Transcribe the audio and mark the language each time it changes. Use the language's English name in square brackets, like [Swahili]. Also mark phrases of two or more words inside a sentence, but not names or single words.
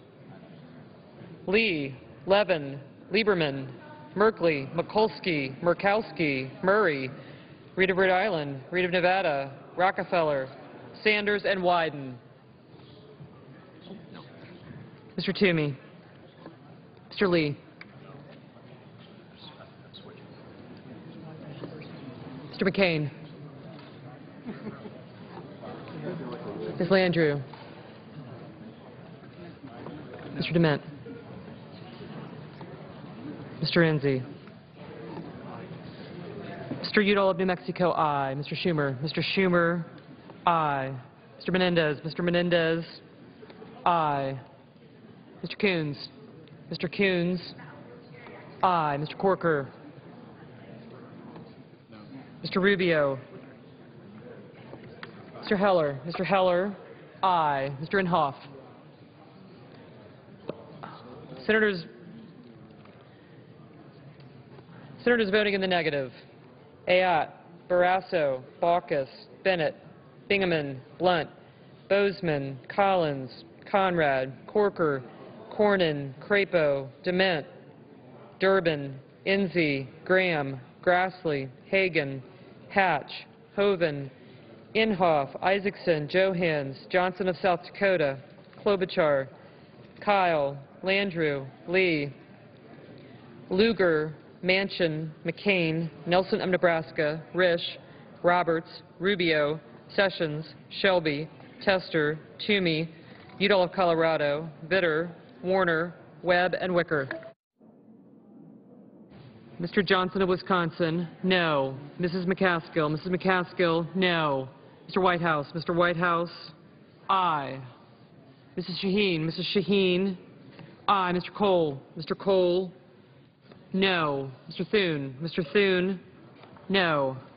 [English] Lee, Levin, Lieberman, Merkley, Mikulski, Murkowski, Murray, Reed of Rhode Island, Reed of Nevada, Rockefeller, Sanders, and Wyden. Mr. Toomey. Mr. Lee. Mr. McCain. Ms. Landrieu. Mr. Dement. Mr. Enzi. Mr. Udall of New Mexico, aye. Mr. Schumer. Mr. Schumer, aye. Mr. Menendez. Mr. Menendez, aye. Mr. Coons. Mr. Coons, aye. Mr. Corker. Mr. Rubio. Mr. Heller. Mr. Heller, aye. Mr. Inhofe. Senators voting in the negative: Ayotte, Barrasso, Baucus, Bennett, Bingaman, Blunt, Bozeman, Collins, Conrad, Corker, Cornyn, Crapo, Dement, Durbin, Enzi, Graham, Grassley, Hagan, Hatch, Hoeven, Inhofe, Isaacson, Johans, Johnson of South Dakota, Klobuchar, Kyle, Landrieu, Lee, Lugar, Manchin, McCain, Nelson of Nebraska, Risch, Roberts, Rubio, Sessions, Shelby, Tester, Toomey, Udall of Colorado, Vitter, Warner, Webb, and Wicker. Mr. Johnson of Wisconsin, no. Mrs. McCaskill. Mrs. McCaskill, no. Mr. Whitehouse. Mr. Whitehouse, aye. Mrs. Shaheen. Mrs. Shaheen, aye. Mr. Cole. Mr. Cole, no. Mr. Thune. Mr. Thune, no.